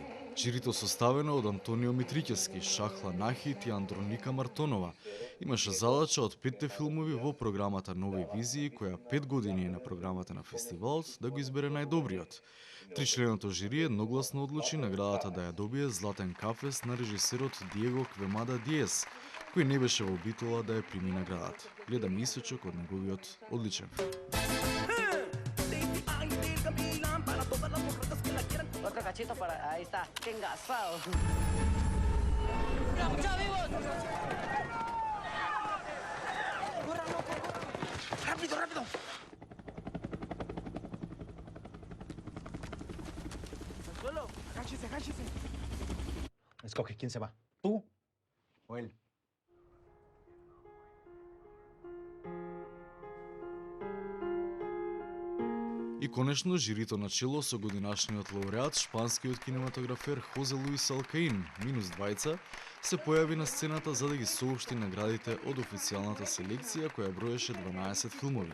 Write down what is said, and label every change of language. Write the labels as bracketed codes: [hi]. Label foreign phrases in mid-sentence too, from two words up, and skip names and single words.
[mk] Жирито составено од Антонио Митрикевски, Шахла Нахит и Андроника Мартонова имаше задача од 5 филмови во програмата Нови визии, која 5 години е на програмата на фестивалот, да го избере најдобриот. Тричленото жири едногласно одлучи наградата да ја добие Златен кафес на режисерот Диего Квемада Диес, кој не беше во битола да ја прими наградата. Гледаме исечок од неговиот одличен филм. [es] Otro cachito para... Ahí está. ¡Qué engasado! ¡Rápido, rápido! ¡Al suelo! ¡Agáchese, agáchese! Escoge, ¿quién se va? ¿Tú o él? [mk] И конечно, жирито начело со годинашниот лауреат, шпанскиот кинематографер Хозе Луис Алкаин, минус двајца, се појави на сцената за да ги соопшти наградите од официјалната селекција која броеше 12 филмови.